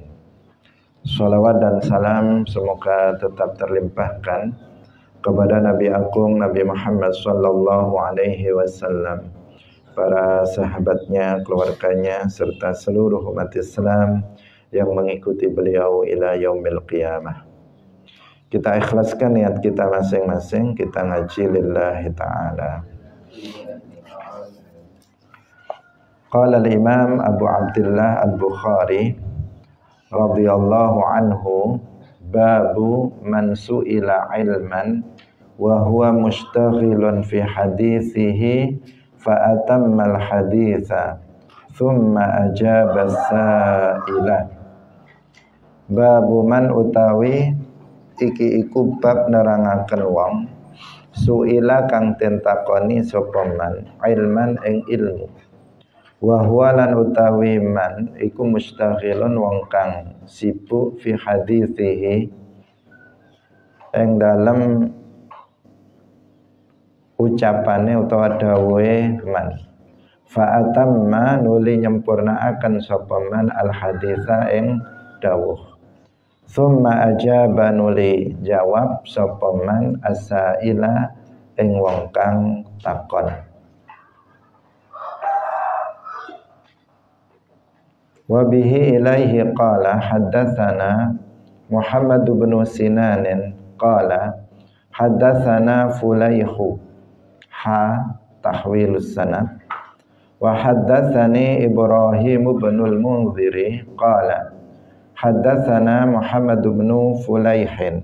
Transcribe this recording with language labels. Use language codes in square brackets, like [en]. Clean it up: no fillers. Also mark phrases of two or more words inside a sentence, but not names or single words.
[id] Salawat dan salam semoga tetap terlimpahkan kepada Nabi Agung Nabi Muhammad [ar] صلى الله عليه وسلم, [id] para sahabatnya, keluarganya, serta seluruh umat Islam yang mengikuti beliau [ar] إلى يوم القيامة. [id] Kita ikhlaskan niat kita masing-masing, kita ngaji [ar] لله تعالى. قال الإمام أبو عبد الله البخاري رضي الله عنه باب من سئل علما وهو مشتغل في حديثه فأتم الحديث ثم أجاب السائل. باب من [jv] utawi iki iku bab nerangaken wong suila kang den takoni sapa [ar] من علما [jv] ing ilmu, [ar] وهو [jv] lan utawi man iku mustaghilun wong kang sibuk [ar] في حديثه [jv] ing dalem ucapane utawa dawuhe man, [ar] فأتم [jv] nuli nyempurnaaken sapa [ar] من الحديث [jv] ing dawuh, [ar] ثم أجاب [jv] nuli jawab sapa [ar] من السائل [jv] ing wong kang takon. [ar] وبه إليه قال حدثنا محمد بن سنان قال حدثنا فليح تحويل السند وحدثني إبراهيم بن المنذر قال حدثنا محمد بن فليح